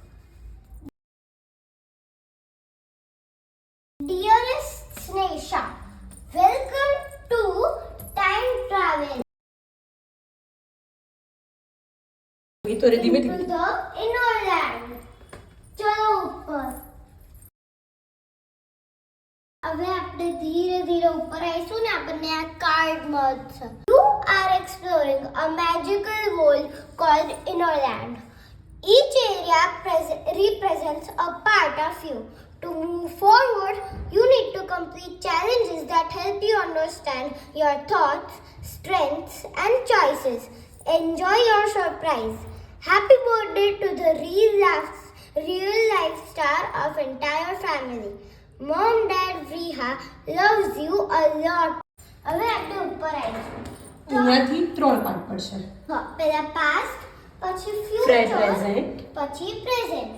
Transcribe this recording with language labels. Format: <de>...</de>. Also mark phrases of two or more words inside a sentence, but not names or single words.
<en>Dearest Snesha, welcome to Time Travel.</en> <gu>તો રે ધીમે</gu> <en>To the inner land.</en> <gu>ચલો ઉપર. હવે આપણે ધીરે ધીરે ઉપર આવીશું ને આપણને આ કાર્ડ મળશે.</gu> <en>You are exploring a magical world called Innerland. Each area represents a part of you. To move forward, you need to complete challenges that help you understand your thoughts, strengths, and choices. Enjoy your surprise. Happy birthday to the real life star of entire family. Mom, Dad, Vriha loves you a lot.</en> <gu>હવે આપણે ઉપર આવીશું. અહીંયાથી 3 પાર્ટ પડશે. હા, પહેલા past, પછી</gu> <en>Present. future,</en> <gu>પછી present.</gu>